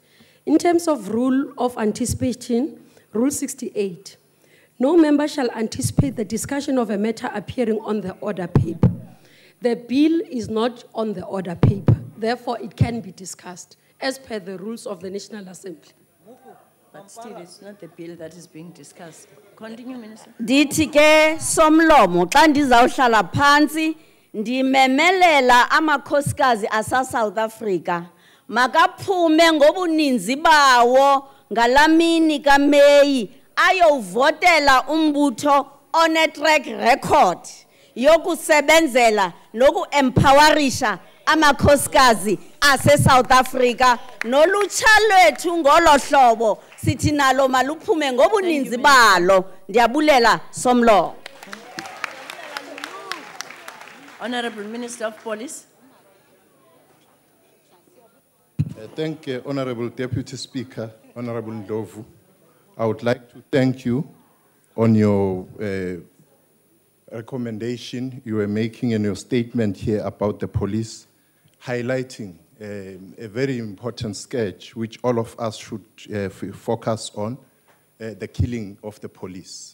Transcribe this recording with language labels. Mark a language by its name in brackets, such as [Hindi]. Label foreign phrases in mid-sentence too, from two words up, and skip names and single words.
[English] In terms of rule of anticipation, Rule 68, no member shall anticipate the discussion of a matter appearing on the order paper. The bill is not on the order paper, therefore it can be discussed as per the rules of the National Assembly. But still, it's not the bill that is being discussed. Continue, Minister. [Xhosa] Dithi ke somlomo xa ndizawuhlala phansi ndimemelela amakhosikazi asa South Africa makaphume ngobuninzi bawo ngalamini kaMeyi ayovotela umbutho [English] on a track record [Xhosa] yokusebenzela nokuempowerisha amakhosikazi ase South Africa nolutsha lwethu ngolo hlobo sithi nalo maluphume ngobuninzi balo. Ndiyabulela somlo. [English] Honorable Minister of Police. Thank you, Honorable Deputy Speaker, Honorable Ndlovu. I would like to thank you on your recommendation you were making in your statement here about the police, highlighting a very important sketch which all of us should focus on, the killing of the police.